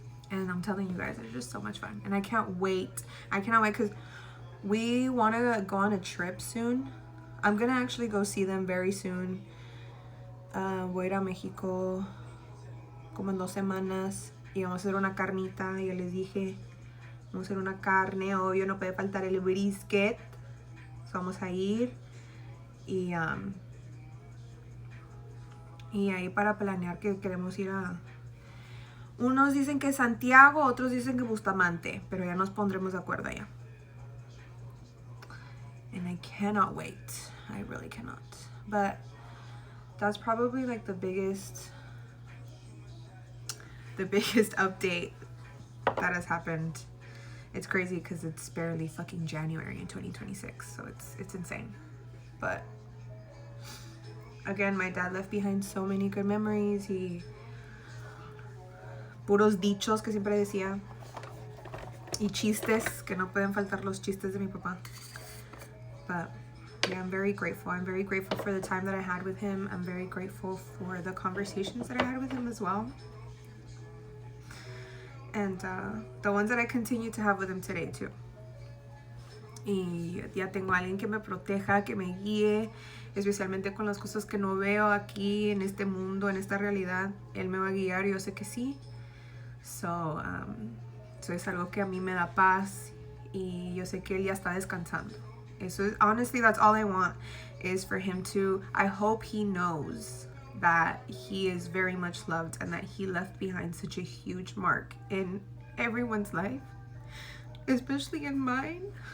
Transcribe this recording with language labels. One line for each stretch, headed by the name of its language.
English: And I'm telling you guys, it's just so much fun. And I cannot wait because we want to go on a trip soon. I'm going to actually go see them very soon.
Spanish: Voy a ir a México como en 2 semanas y vamos a hacer una carnita. Ya les dije, vamos a hacer una carne, obvio, no puede faltar el brisket. So vamos a ir y ahí para planear que queremos ir a... Unos dicen que Santiago, otros dicen que Bustamante, pero ya nos pondremos de acuerdo allá.
English: And I cannot wait. I really cannot. But that's probably like the biggest update that has happened. It's crazy because it's barely fucking January in 2026, so it's insane. But again, my dad left behind so many good memories.
Spanish: Puros dichos que siempre decía, y chistes, que no pueden faltar los chistes de mi papá.
English: But yeah, I'm very grateful. I'm very grateful for the time that I had with him. I'm very grateful for the conversations that I had with him as well. And the ones that I continue to have with him today too.
Spanish: Y ya tengo a alguien que me proteja, que me guíe, especialmente con las cosas que no veo aquí en este mundo, en esta realidad. Él me va a guiar, yo sé que sí. So es algo que a mí me da paz, y yo sé que él ya está descansando. Eso es,
English: honestly, that's all I want, is for him to, I hope he knows that he is very much loved and that he left behind such a huge mark in everyone's life, especially in mine.